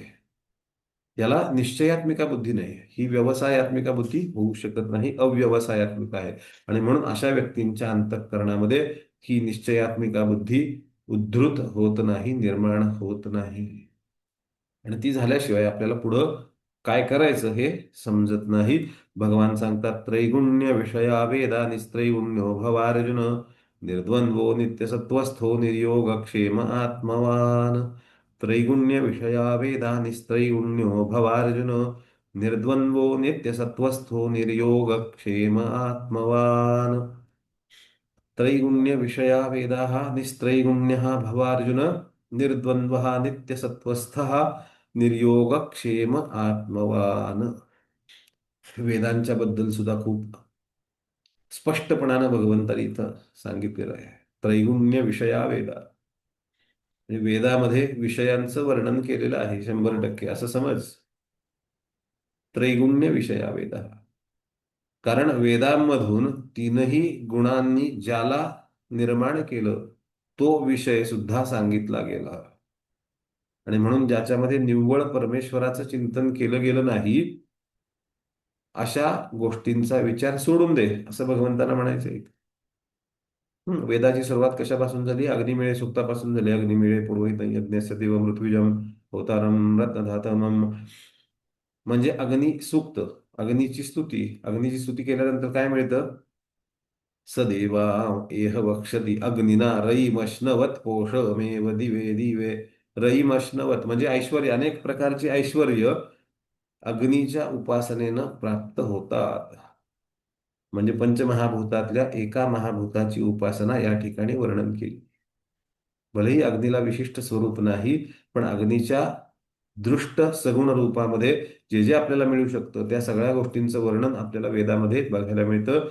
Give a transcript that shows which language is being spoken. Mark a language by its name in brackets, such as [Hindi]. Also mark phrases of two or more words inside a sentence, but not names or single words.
[Marathi] याला निश्चयात्मिका बुद्धी नाही. ही व्यवसायात्मिका बुद्धी होऊ शकत नाही, अव्यवसायात्मिक आहे. आणि म्हणून अशा व्यक्तींच्या अंतःकरणामध्ये ही निश्चयात्मिका बुद्धी उद्धृत होत नाही, निर्माण होत नाही. आणि ती झाल्याशिवाय आपल्याला पुढं काय करायचं हे समजत नाही. भगवान सांगतात, [Sanskrit] त्रैगुण्य विषया वेदा निस्त्रैगुण्यो भवार्जुन निर्द्वंद्वो नित्यसत्वस्थो निर्योगक्षेम आत्मवान. त्रैगुण्य विषया वेदा निस्त्रैगुण्यो भवार्जुन निर्द्वंद्वो नित्यसत्वस्थो निर्योगक्षेम आत्मवान. त्रैगुण्य विषया वेदाः निस्त्रैगुण्यः भवार्जुन निर्द्वंद्वः नित्यसत्वस्थः निर्योगक्षेम आत्मवान. [Marathi] वेदांच्या बद्दल सुद्धा खूप स्पष्टपणानं भगवंतानी इथं सांगितलेलं आहे. [Sanskrit] त्रैगुण्य विषया वेदा. [Marathi] म्हणजे वेदामध्ये विषयांचं वर्णन केलेलं आहे 100% असं समज. [Sanskrit] त्रैगुण्य विषया वेदा. [Marathi] कारण वेदांमधून तीनही गुणांनी ज्याला निर्माण केलं तो विषय सुद्धा सांगितला गेला. आणि म्हणून ज्याच्यामध्ये निव्वळ परमेश्वराचं चिंतन केलं गेलं नाही, अशा गोष्टींचा विचार सोडून दे, असं भगवंतांना म्हणायचंय. वेदाची सुरुवात कशापासून झाली? अग्निमेळे सूक्तापासून झाली. [Sanskrit] अग्निमेळे पुरोहित यज्ञस्य देव मृत्युजम होतारम रत्नधातमम. [Marathi] म्हणजे अग्नी सूक्त, अग्नीची स्तुती केल्यानंतर काय मिळतं? [Sanskrit] सदेवा एह वक्षति अग्निना रईमश्नवत पोषमेव दिवे दिवे. [Marathi] रईमश्नवत म्हणजे ऐश्वर्य, अनेक प्रकारची ऐश्वर्य अग्नीच्या उपासनेनं प्राप्त होतात. म्हणजे पंचमहाभूतातल्या एका महाभूताची उपासना या ठिकाणी वर्णन केली. भलेही अग्नीला विशिष्ट स्वरूप नाही, पण अग्नीच्या दृष्ट सगुण रूपामध्ये जे जे आपल्याला मिळू शकतं त्या सगळ्या गोष्टींचं वर्णन आपल्याला वेदामध्ये बघायला मिळतं.